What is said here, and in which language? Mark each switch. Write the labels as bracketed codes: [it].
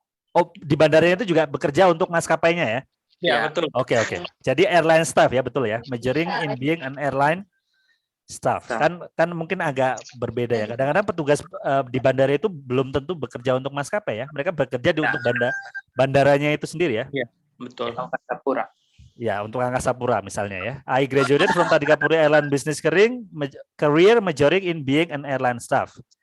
[id] Oh, di bandaranya itu juga bekerja untuk maskapainya ya? Ya, betul. Oke. Jadi airline staff ya, betul ya. [en] Majoring in being an airline staff. [id] Kan mungkin agak berbeda ya. Kadang-kadang petugas di bandara itu belum tentu bekerja untuk maskapai ya. Mereka bekerja untuk bandaranya itu sendiri ya. Iya, betul. Angkasa Pura. Ya, untuk Angkasa Pura misalnya ya. [en] I graduated from Tadikapuri Airline Business Career majoring in being an airline staff.